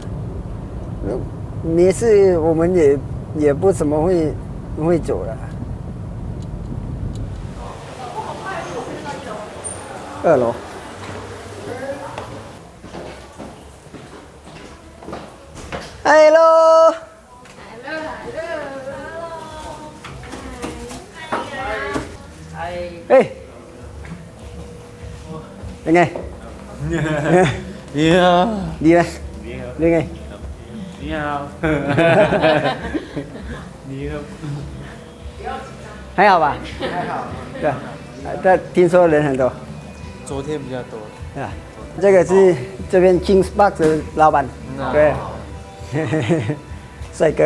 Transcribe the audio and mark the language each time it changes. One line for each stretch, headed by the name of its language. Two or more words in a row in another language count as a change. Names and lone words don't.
Chinese: 没事，我们也不怎么会走了。2楼。Hello。哎，你ไง你好，你呢？你ไง？你好，你好，还好吧？还好，对，但听说人很多。昨天比较多。对吧？这个是这边 Kings Box 的老板，对，帅哥。